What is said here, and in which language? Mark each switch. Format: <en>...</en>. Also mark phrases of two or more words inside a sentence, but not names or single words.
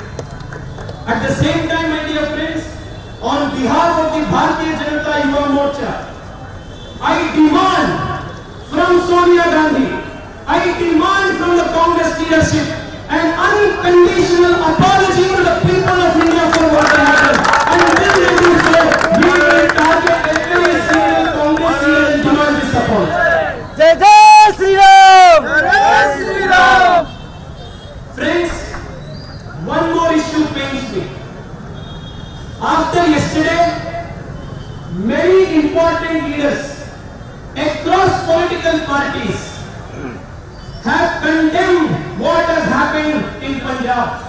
<en>At the same time, my dear friends, on behalf of the Bharatiya Janata Yuva Morcha, I demand from Sonia Gandhi, I demand from the Congress leadership an unconditional apology to the people of India for what happened. And when they do so, we will target every single Congress leader and demand his support.</en> <hi>जय जय श्री राम, जय श्री राम।</hi> <en>Friends, one more issue pains me. After yesterday, many important leaders across political parties have condemned what has happened in Punjab.</en>